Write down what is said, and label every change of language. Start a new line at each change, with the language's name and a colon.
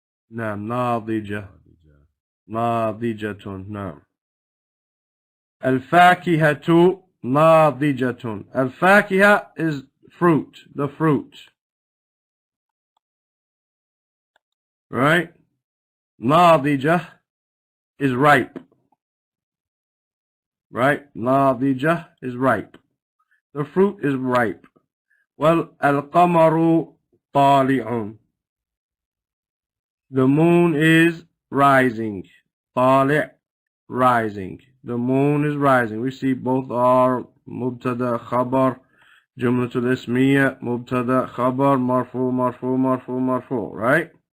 Arabic: نعم ناضجة ناضجة نعم الفاكهة ناضجة.
English: الفاكهة is fruit, the fruit, right? ناضجة is ripe. Right? ناضجة is ripe. The fruit is ripe.
Arabic: وَالْقَمَرُ طَالِعٌ.
English: The moon is rising. طالع, rising. The moon is rising. We see both are
Arabic: مبتدا خبر جملة الاسمية مبتدا خبر مرفوع مرفوع مرفوع مرفوع,
English: right?